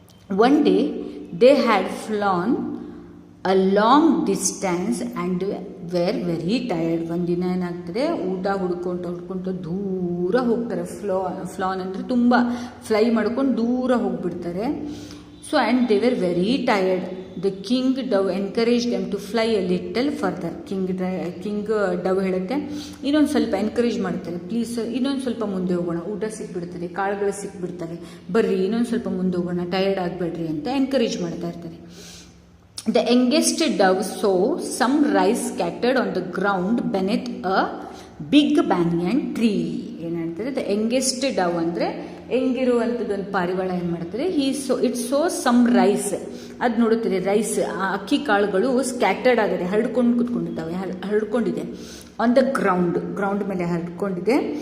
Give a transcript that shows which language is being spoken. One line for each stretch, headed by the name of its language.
English: One day they had flown a long distance and were very tired.
Kannada: ಒಂದಿನ ಏನಾಗ್ತದೆ, ಊಟ ಹುಡ್ಕೊಂತ ದೂರ ಹೋಗ್ತಾರೆ. ಫ್ಲಾನ್ ಅಂದರೆ ತುಂಬ ಫ್ಲೈ ಮಾಡ್ಕೊಂಡು ದೂರ ಹೋಗ್ಬಿಡ್ತಾರೆ.
English: So and they were very tired. The king dove encouraged them to fly a little further.
Kannada: king dove ಹೇಳುತ್ತೆ, ಇನ್ನೊಂದು ಸ್ವಲ್ಪ ಎನ್ಕರೇಜ್ ಮಾಡ್ತಾರೆ, ಪ್ಲೀಸ್ ಇನ್ನೊಂದು ಸ್ವಲ್ಪ ಮುಂದೆ ಹೋಗೋಣ, ಊಟ ಸಿಕ್ಬಿಡ್ತದೆ, ಕಾಳುಗಳು ಸಿಕ್ಬಿಡ್ತವೆ, ಬರ್ರಿ ಇನ್ನೊಂದು ಸ್ವಲ್ಪ ಮುಂದೆ ಹೋಗೋಣ, ಟಯರ್ಡ್ ಆಗಬೇಡ್ರಿ ಅಂತ ಎನ್ಕರೇಜ್ ಮಾಡ್ತಾ ಇರ್ತಾರೆ.
English: The youngest dove saw some rice scattered on the ground beneath a big banyan tree.
Kannada: ಏನು ಹೇಳ್ತಾರೆ,
English: the youngest dove
Kannada: ಅಂದರೆ ಹೆಂಗಿರುವಂಥದ್ದು ಒಂದು ಪಾರಿವಾಳ ಏನು ಮಾಡ್ತಾರೆ,
English: it saw some rice,
Kannada: ಅದು ನೋಡುತ್ತಾರೆ ರೈಸ್, ಅಕ್ಕಿ ಕಾಳುಗಳು ಸ್ಕ್ಯಾಟರ್ಡ್ ಆಗಿದೆ, ಹರಡ್ಕೊಂಡಿದೆ
English: on the ground
Kannada: ಮೇಲೆ ಹರಡ್ಕೊಂಡಿದೆ.